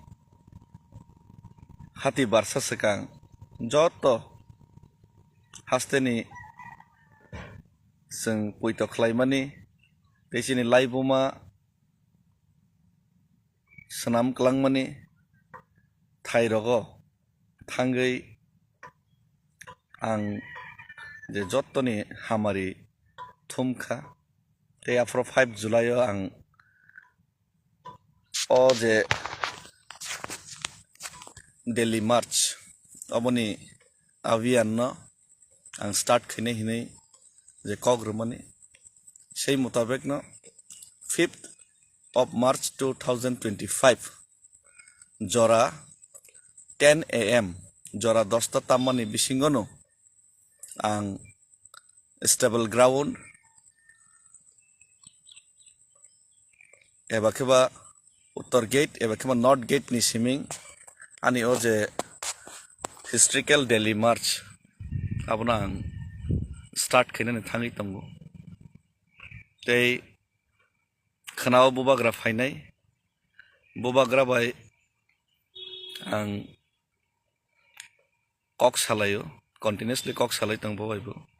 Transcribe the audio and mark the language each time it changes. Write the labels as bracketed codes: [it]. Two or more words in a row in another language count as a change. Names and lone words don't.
[trp] हाति बारसा सिगां जत हास्तेनि जों पयत खालायमानि तेसिनि लाइबुमा सोनाम क्लांमानि थाइरगो थांगै आं जे जत्तनि हामारि थुमखा ते आफ्रो 5 जुलाई आं ओ जे दिल्ली मार्च अबनि अभियान न आं स्टार्ट खैने हिनै जे कग्रुमानि सेई मुताबिक न 5th of March 2025 जरा 10 AM जरा 10 तामानि बिसिंगनो आं [en] stable ground [trp] एबा केबा उत्तर गेट एबा केबा [en] north gate [trp] नि सिमिं आनि ओ जे हिस्ट्रिकल दिल्ली मार्च आबना आं स्टार्ट खैनानै थाङै दंगो तै खोनाव बुबाग्रा फायनाय बुबाग्रा बाय आं कक सालायो कन्टिनिउसलि कक सालाय दंबो बायबो